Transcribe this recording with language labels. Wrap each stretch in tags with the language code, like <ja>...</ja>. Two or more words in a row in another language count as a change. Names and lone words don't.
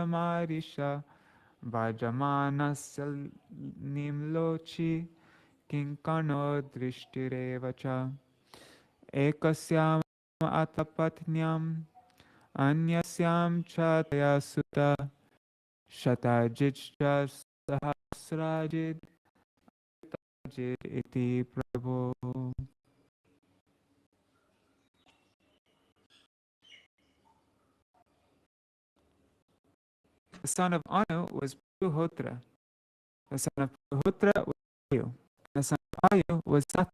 <sa>marisha Vajamanasya nimlochi kinkano drishtirevacha Ekasyam atapatnyam anyasyam chataya sutta shatajitcha sahasrajid Satyajit iti Prabhu.</sa> <en>The son of Anu was Puruhotra. The son of Puruhotra was Ayu. The son of Ayu was Satvata.</en>